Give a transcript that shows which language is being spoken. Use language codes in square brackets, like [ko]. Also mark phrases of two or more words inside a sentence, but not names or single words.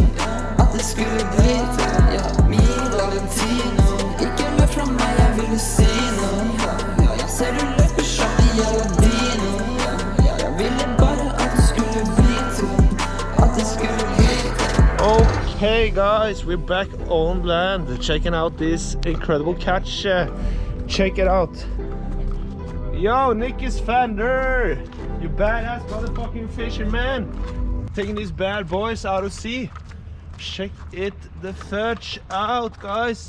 [no] At det skulle bli tur. Min Valentino, ikke løp fra meg, jeg ville si noe. Ser du løper som en jævla dino. Jeg ville bare at det skulle bli tur. At det skulle bli tur. [en] Okay guys, we're back on land, checking out this incredible catch. Check it out. Yo, Nicky's Fender, you badass motherfucking fisherman, taking these bad boys out of sea. Check it the fudge out guys.